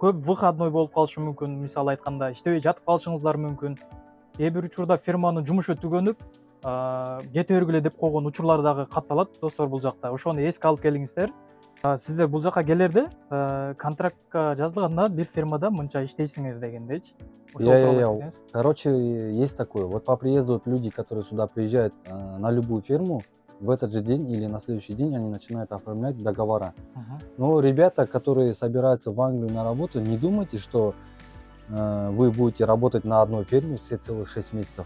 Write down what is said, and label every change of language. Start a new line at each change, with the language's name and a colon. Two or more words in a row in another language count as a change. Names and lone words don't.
Kyrgyz: көп выходной болуп калышы мүмкүн, мисалы айтканда иштебей жатып калышыңыздар мүмкүн. Кээ бир учурда фирманын жумушу түгөнүп кете бергиле деп койгон учурлар дагы катталат достор бул жакта. Ошону эске алып келиңиздер. Сиздер бул жака келерде контрактка жазылганда бир фирмада мынча иштейсиңер дегендейчи. Ошол тууралуу Я-я-я. айтсаңыз.
Russian: Короче, есть такое. Вот по приезду вот люди, которые сюда приезжают на любую фирму, в этот же день или на следующий день они начинают оформлять договора. Мгм. Но ребята, которые собираются в Англию на работу, не думайте, что вы будете работать на одной ферме все целых 6 месяцев.